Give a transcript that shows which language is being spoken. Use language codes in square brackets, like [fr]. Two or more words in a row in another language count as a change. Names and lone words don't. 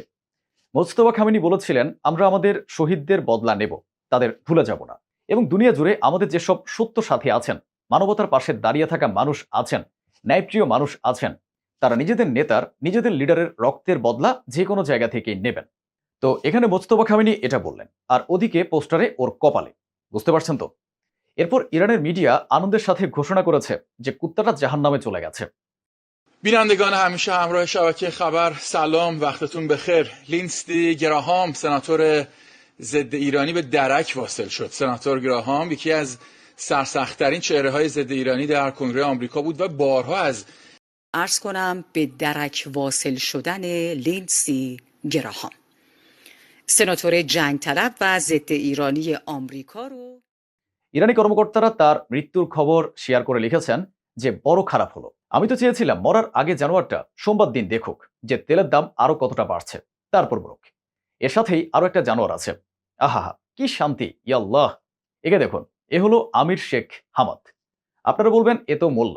[bn] মুজতবা খামেনি বলেছিলেন, আমরা আমাদের শহীদদের বদলা নেব, তাদের ভুলে যাব না, এবং দুনিয়া জুড়ে আমাদের যেসব সত্য সাথী আছেন, মানবতার পাশে দাঁড়িয়ে থাকা মানুষ আছেন, ন্যায়প্রিয় মানুষ আছেন, তারা নিজেদের নেতার, নিজেদের লিডারের রক্তের বদলা যে কোনো জায়গা থেকেই নেবেন। তো এখানে মুজতবা খামেনি এটা বললেন, আর ওদিকে পোস্টারে ওর কপালে, বুঝতে পারছেন তো? এরপর ইরানের মিডিয়া আনন্দের সাথে ঘোষণা করেছে যে কুত্তাটা জাহান্নামে চলে গেছে। [fa] بینندگان همیشه همراه شبکه خبر، سلام، وقتتون بخیر. لینستی گراهام سناتور ضد ایرانی به درک واصل شد. سناتور گراهام یکی از سرسخت‌ترین چهره‌های ضد ایرانی در کنگره آمریکا بود و بارها از عرض کنم به درک واصل شدن لینسی گراهام، سناتور جنگ طلب و ضد ایرانی آمریکا رو [bn] ইরানি কর্মকর্তারা তার মৃত্যুর খবর শেয়ার করে লিখেছেন যে বড় খারাপ হলো। আমি তো চেয়েছিলাম মরার আগে জানুয়ারটা সোমবার দিন দেখুক যে তেলের দাম আরো কতটা বাড়ছে, তারপর মরুক। এর সাথেই আরো একটা জানোয়ার আছে। আহা, কি শান্তি, ইয়াল্লাহ। একে দেখুন, এ হলো আমির শেখ হামাদ। আপনারা বলবেন এ তো মোল্লা।